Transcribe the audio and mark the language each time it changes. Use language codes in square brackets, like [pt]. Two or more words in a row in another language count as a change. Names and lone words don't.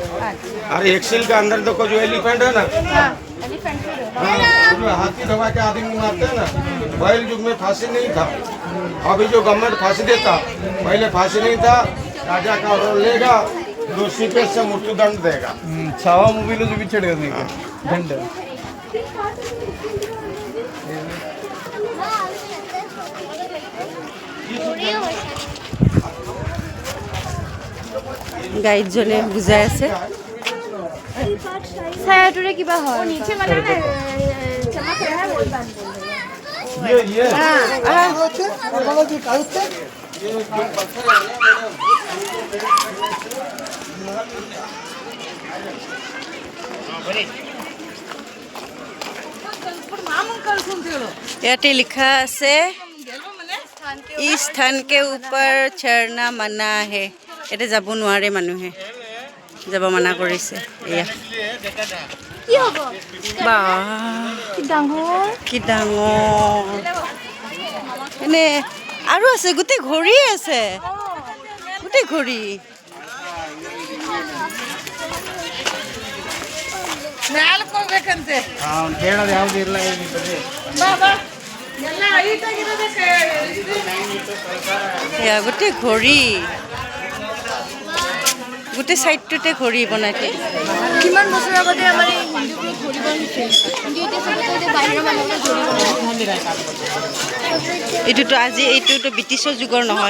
[hi] और एक्सेल के अंदर देखो जो एलिफेंट है ना, हाँ, हाथी दबा के आदमी मारते हैं ना, बैल युग में फांसी नहीं था। अभी जो गवर्नमेंट फांसी देता, पहले फांसी नहीं था, राजा का ऑर्डर लेगा, दोषी पे से मृत्युदंड देगा। [te] छावा मूवी लो చూపించాడు కదా మీకు దండ [as] গাইডজনে বুজাই আছে। ছায়াটোৰে কিবা হয়। [hi] ये [as] ইয়াতে লিখা আছে [hi] इस स्थान के ऊपर चढ़ना मना है। [as] ইয়াতে যাব নোৱাৰে মানুহে, যাব মানা কৰিছে। এয়া কি হ'ব? বা কি ডাঙৰ, কি ডাঙৰ। এনে আৰু আছে, গোটেই ঘড়ী আছে, গোটেই ঘড়ী। [kn] ನಾಲ್ಕು ಹೋಗ್ಬೇಕಂತೆ ಹೇಳೋದು ಯಾವ್ದು ಇಲ್ಲ ಬಾಬಾ ಎಲ್ಲ ಹೈಟಾಗಿರೋದಕ್ಕೆ [as] এয়া গোটেই ঘড়ী, গোটেই চাইডটোতে ঘড়ী বনাই থৈ। কিমান বছৰ আগতে আমাৰ এই হিন্দুবোৰ ধৰিব নিছিল কিন্তু এতিয়া চাগে এতিয়া বাহিৰৰ মানুহকে ধৰিব এইটোতো আজি এইটোতো ব্ৰিটিছৰ যুগৰ নহয়